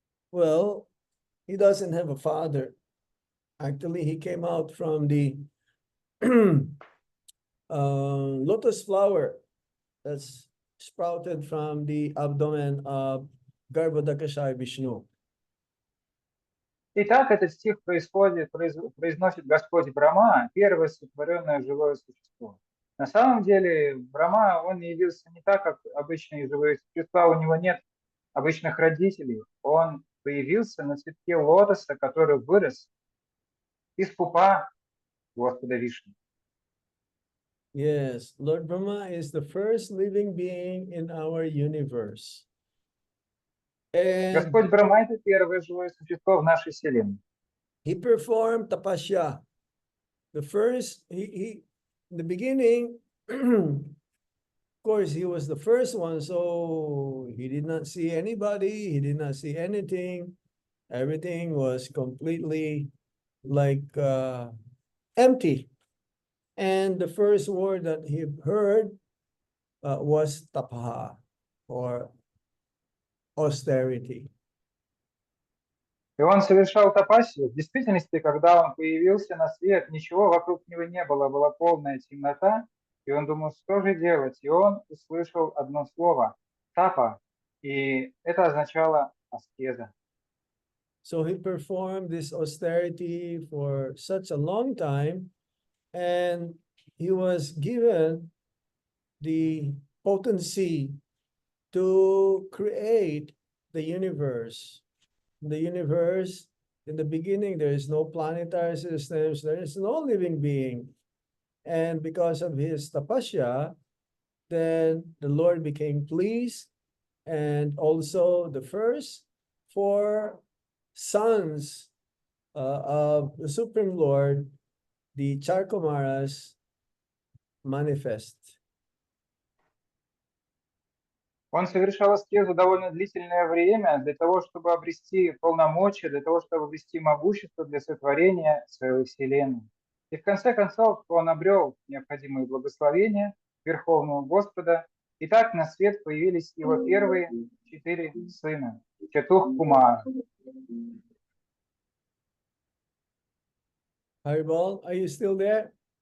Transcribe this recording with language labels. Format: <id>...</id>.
<en>Well, he doesn't have a father. Actually, he came out from the lotus flower that's sprouted from the abdomen of Garbhodakashayi Vishnu.</en> <ru>Итак, этот стих произносит Господь Брахма, первое сотворенное живое существо. На самом деле, Брахма, он явился не так, как обычные живые существа, у него нет обычных родителей. Он появился на цветке лотоса, который вырос из пупа Господа Вишну.</ru> <en>Yes, Lord Brahma is the first living being in our universe. And</en> <ru>Господь Брахма – это первое живое существо в нашей Вселенной.</ru> <en>he performed tapasya. The first, in the beginning, of course, he was the first one, so he did not see anybody, he did not see anything. Everything was completely like empty. And the first word that he heard was tapaha, or austerity.</en> <ru>И он совершал тапасию. В действительности, когда он появился на свет, ничего вокруг него не было, была полная темнота. И он думал, что же делать? И он услышал одно слово — тапа. И это означало аскеза.</ru> <en>So he performed this austerity for such a long time, and he was given the potency to create the universe. The universe, in the beginning, there is no planetary systems, there is no living being. And because of his tapasya, then the Lord became pleased, and also the first four sons of the Supreme Lord, the Charkumaras, manifest.</en> <ru>Он совершал аскезу довольно длительное время для того, чтобы обрести полномочия, для того, чтобы обрести могущество для сотворения своей Вселенной. И в конце концов он обрел необходимые благословения Верховного Господа, и так на свет появились его первые 4 сына — Четух Кумара.</ru> <en>Haribol, are you still there?</en>